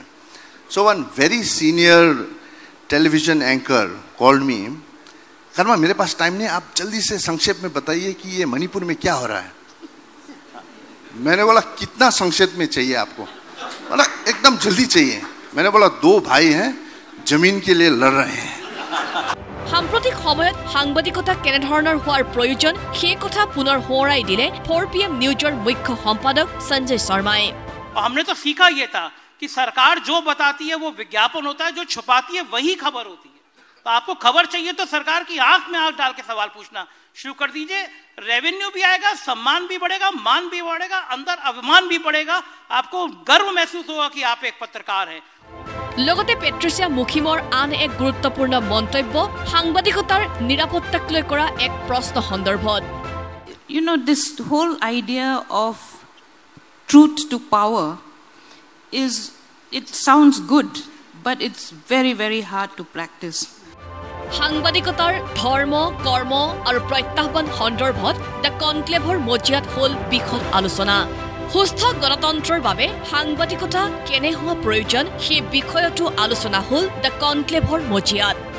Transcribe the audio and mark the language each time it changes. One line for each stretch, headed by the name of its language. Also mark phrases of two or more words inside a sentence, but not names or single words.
English: So one very senior television anchor called me.
Hindi: कर्मा मेरे पास टाइम नहीं, आप जल्दी से संक्षेप में बताइए कि ये मणिपुर में क्या हो रहा है. मैंने बोला कितना संक्षेप में चाहिए आपको? बोला एकदम जल्दी चाहिए. मैंने बोला 2 भाई हैं जमीन के लिए लड़ रहे हैं.
Assamese: সাম্প্ৰতিক সময়ত সাংবাদিকতা কেনে ধৰণৰ হোৱাৰ প্ৰয়োজন সেই কথা পুনৰ সোঁৱৰাই দিলে 4 PM নিউজৰ মুখ্য সম্পাদক সঞ্জয় শৰ্মাই.
Hindi: हमने तो सीखा ये था कि सरकार जो बताती है वो विज्ञापन होता है, जो छुपाती है वही खबर होती है. तो आपको खबर चाहिए तो सरकार की आंख में आंख डाल के सवाल पूछना शुरू कर दीजिए. रेवेन्यू भी आएगा, सम्मान भी बढ़ेगा, मान भी बढ़ेगा, अंदर अभिमान भी बढ़ेगा. आपको गर्व महसूस होगा कि आप एक पत्रकार हैं.
Assamese: লগতে পেট্ৰিচিয়া মুখিমৰ আন এক গুৰুত্বপূৰ্ণ মন্তব্য সাংবাদিকতাৰ নিৰাপত্তাক লৈ কৰা এক প্ৰশ্ন সন্দৰ্ভত.
English: You know, this whole idea of truth to power it sounds good, but it's very, very hard to practice.
Assamese: সাংবাদিকতাৰ ধৰ্ম, কৰ্ম আৰু প্ৰত্যাহ্বান সন্দৰ্ভত দ্য কনক্লেভৰ মজিয়াত হ'ল বিশদ আলোচনা. সুস্থ গণতন্ত্ৰৰ বাবে সাংবাদিকতা কেনে হোৱা প্ৰয়োজন সেই বিষয়টো আলোচনা হ'ল দ্য কনক্লেভৰ মজিয়াত.